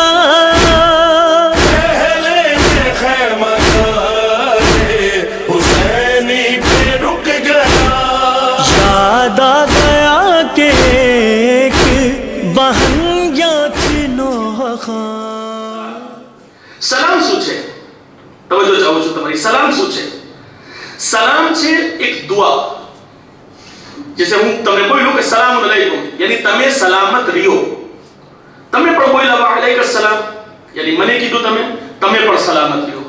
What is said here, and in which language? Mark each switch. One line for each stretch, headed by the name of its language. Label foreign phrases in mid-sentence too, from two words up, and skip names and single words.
Urdu: پہلے میں خیمہ گاہ حسینی پہ رک گیا، یاد آ گیا کہ ایک بہن یا تھی نوح خان۔
Gujarati: સલામ શું છે? તવજ્જો ચાહું છું તમારી. સલામ શું છે? સલામ છે એક દુઆ. જૈસે હું તમને બોલ્યો કે
Arabic: سلام عليكم,
Gujarati: યાની તમે સલામત રહ્યો. તમે પણ બોલ્યા
Arabic: و عليك السلام,
Gujarati: યાની મને કીધું તમે પણ સલામત રહ્યો.